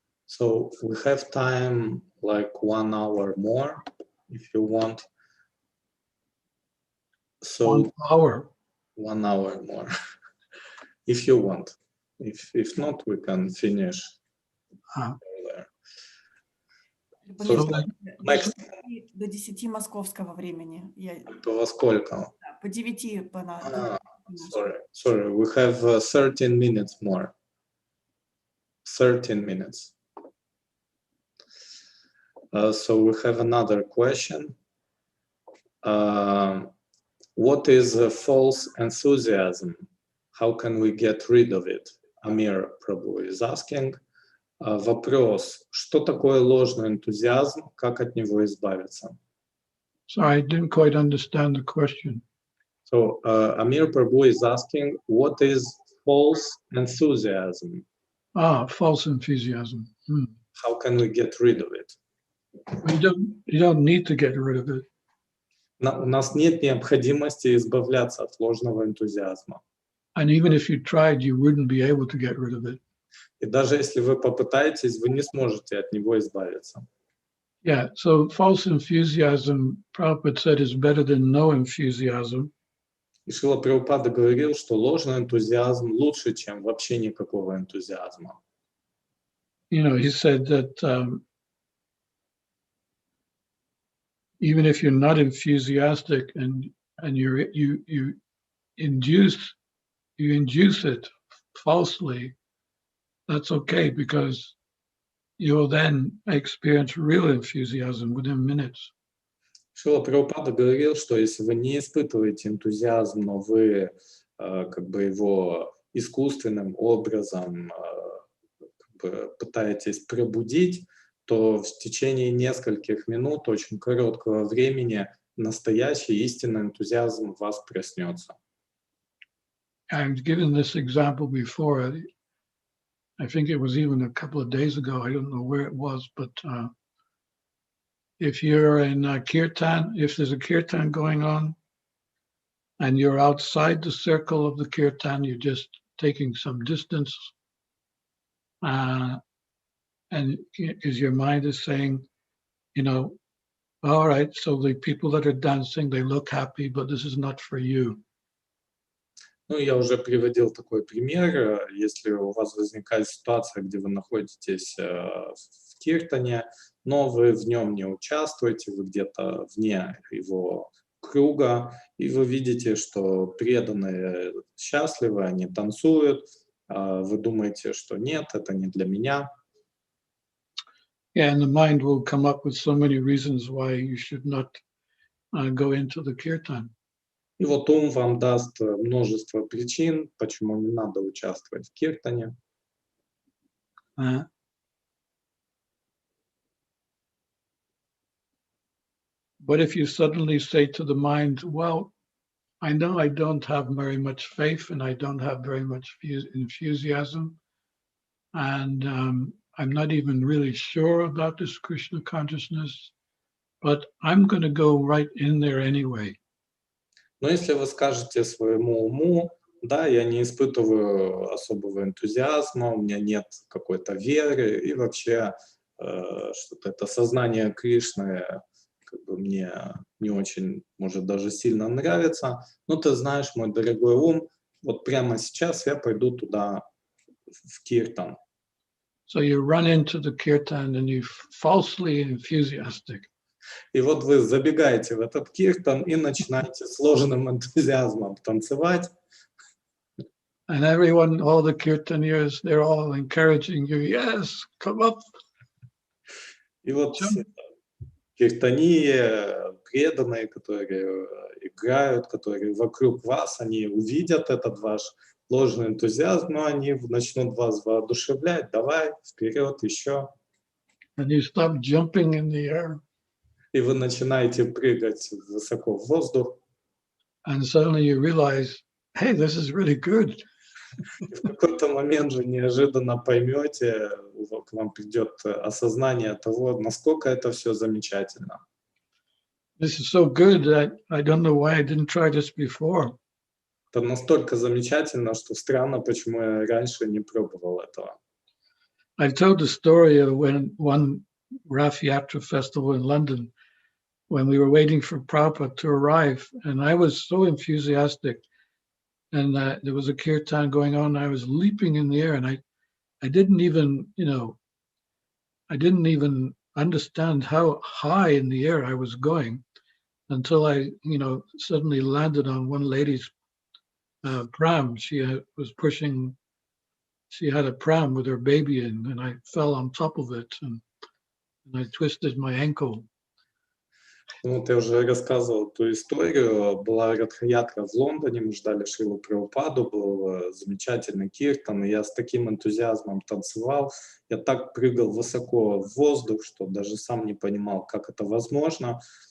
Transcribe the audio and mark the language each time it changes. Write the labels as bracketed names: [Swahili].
[English] So we have time like 1 hour more, if you want. So 1 hour. 1 hour more, if you want. If not, we can finish there. So next. [Russian] До 10 московского времени. Это во сколько? По 9 по нас. [English] Sorry, we have 13 minutes more. 13 minutes. So we have another question. What is false enthusiasm? How can we get rid of it? Amir Prabhu is asking. [Russian] Вопрос, что такое ложный энтузиазм, как от него избавиться? [English] Sorry, I didn't quite understand the question. So Amir Prabhu is asking, what is false enthusiasm? False enthusiasm. How can we get rid of it? You don't need to get rid of it. [Russian] У нас нет необходимости избавляться от ложного энтузиазма. [English] And even if you tried, you wouldn't be able to get rid of it. [Russian] И даже если вы попытаетесь, вы не сможете от него избавиться. [English] Yeah, so false enthusiasm, Prabhupada said, is better than no enthusiasm. [Russian] И Шрила Прабхупада говорил, что ложный энтузиазм лучше, чем вообще никакого энтузиазма. [English] You know, he said that even if you're not enthusiastic and you induce it falsely, that's okay, because you'll then experience real enthusiasm within minutes. [Russian] Шрила Прабхупада говорил, что если вы не испытываете энтузиазм, но вы как бы его искусственным образом пытаетесь пробудить, то в течение нескольких минут, очень короткого времени, настоящий истинный энтузиазм в вас проснется. [English] I've given this example before. I think it was even a couple of days ago. I don't know where it was, but if you're in a kirtan, if there's a kirtan going on and you're outside the circle of the kirtan, you're just taking some distance, and is your mind is saying, you know, all right, so the people that are dancing, they look happy, but this is not for you. [Russian] Ну, я уже приводил такой пример. Если у вас возникает ситуация, где вы находитесь в киртане, но вы в нем не участвуете, вы где-то вне его круга, и вы видите, что преданные счастливы, они танцуют, вы думаете, что нет, это не для меня. [English] Yeah, and the mind will come up with so many reasons why you should not go into the kirtan. [Russian] И вот ум вам даст множество причин, почему не надо участвовать в киртане. [English] But if you suddenly say to the mind, well, I know I don't have very much faith and I don't have very much enthusiasm, and I'm not even really sure about this Krishna consciousness, but I'm going to go right in there anyway. [Russian] Но если вы скажете своему уму, да, я не испытываю особого энтузиазма, у меня нет какой-то веры, и вообще что-то это сознание Кришны как бы мне не очень, может, даже сильно нравится, но ты знаешь, мой дорогой ум, вот прямо сейчас я пойду туда, в киртан. [English] So you run into the kirtan and you're falsely enthusiastic. [Russian] И вот вы забегаете в этот киртан и начинаете с ложным энтузиазмом танцевать. [English] And everyone, all the kirtaniers, they're all encouraging you, yes, come up. [Russian] И вот киртании, преданные, которые играют, которые вокруг вас, они увидят этот ваш ложный энтузиазм, но они начнут вас воодушевлять. Давай, вперед, еще. [English] And you stop jumping in the air. [Russian] И вы начинаете прыгать высоко в воздух. [English] And suddenly you realize, hey, this is really good. [Russian] И в какой-то момент же неожиданно поймете, к вам придет осознание того, насколько это все замечательно. [English] This is so good that I don't know why I didn't try this before. [Russian] Это настолько замечательно, что странно, почему я раньше не пробовал этого. [English] I told the story of when one Rath Yatra festival in London, when we were waiting for Prabhupada to arrive, and I was so enthusiastic, and there was a kirtan going on. I was leaping in the air, and I didn't even, I didn't even understand how high in the air I was going until I, suddenly landed on one lady's pram. She was pushing. She had a pram with her baby in, and I fell on top of it, and I twisted my ankle. [Russian] Ну, ты уже рассказывал эту историю. Была Радха-ятра в Лондоне, мы ждали Шрилу Прабхупаду, был замечательный киртан, и я с таким энтузиазмом танцевал. Я так прыгал высоко в воздух, что даже сам не понимал, как это возможно.